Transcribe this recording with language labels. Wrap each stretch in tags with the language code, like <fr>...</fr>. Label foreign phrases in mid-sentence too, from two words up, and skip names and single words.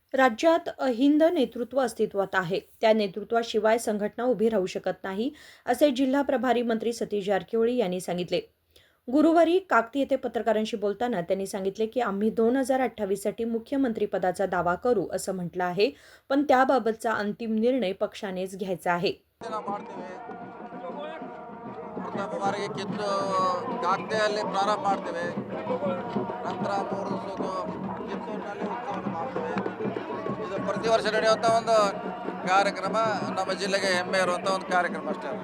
<mr>राज्यात अहिंद नेतृत्व अस्तित्वात आहे. त्या नेतृत्वाशिवाय संघटना उभी राहू शकत नाही, असे जिल्हा प्रभारी मंत्री सतीश जारकिहोळी यांनी सांगितले. गुरुवारी काकती येथे पत्रकारांशी बोलताना त्यांनी सांगितले की आम्ही 2028 साठी मुख्यमंत्रीपदाचा दावा करू असं म्हटलं आहे, पण त्याबाबतचा अंतिम निर्णय पक्षानेच घ्यायचा आहे.</mr> <kn>ಪ್ರಥಮ ಬಾರಿಗೆ ಕಾಗ್ದೆಯಲ್ಲಿ ಪ್ರಾರಂಭ ಮಾಡ್ತೇವೆ. ನಂತರ 3 ದಿವಸದ್ದು ಕಿತ್ತೂರಿನಲ್ಲಿ ಉತ್ಸವವನ್ನು ಮಾಡ್ತೇವೆ. ಇದು ಪ್ರತಿ ವರ್ಷ ನಡೆಯುವಂಥ ಒಂದು ಕಾರ್ಯಕ್ರಮ, ನಮ್ಮ ಜಿಲ್ಲೆಗೆ ಹೆಮ್ಮೆ ಇರುವಂಥ ಒಂದು ಕಾರ್ಯಕ್ರಮ ಅಷ್ಟೇ.</kn>